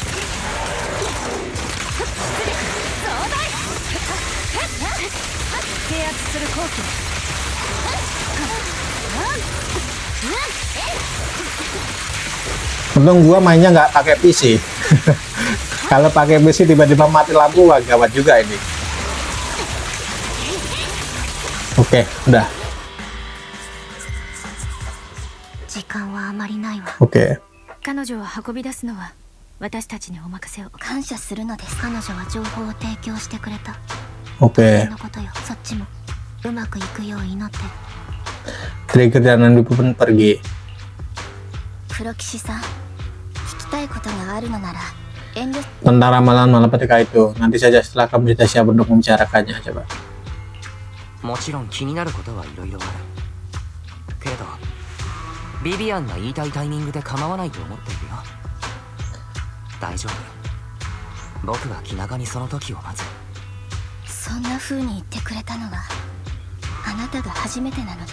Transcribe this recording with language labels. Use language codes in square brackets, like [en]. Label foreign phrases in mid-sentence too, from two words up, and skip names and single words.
[id] Untung gua mainnya nggak pakai PC. Kalau pakai PC tiba-tiba mati lampu, wah gawat juga ini. Oke, udah. Oke. [ja] 私たちにお任せを。感謝するのです。彼女は情報を提供してくれた。 [id] Oke. [ja] のことよ。そっちもうまくいくよう祈って。 [id] Trigger dan Andy pun pergi. [ja] 黒騎士さん、聞きたいことがあるのなら遠慮。 [id] Tentang ramalan Malapetaka itu, nanti saja setelah kamu berita siap untuk membicarakannya, coba. [ja] もちろん気になることはいろいろあるけどビビアンが言いたいタイミングで構わないと思っているよ。大丈夫、僕は気長にその時を待つ。そんな風に言ってくれたのはあなたが初めてなのです。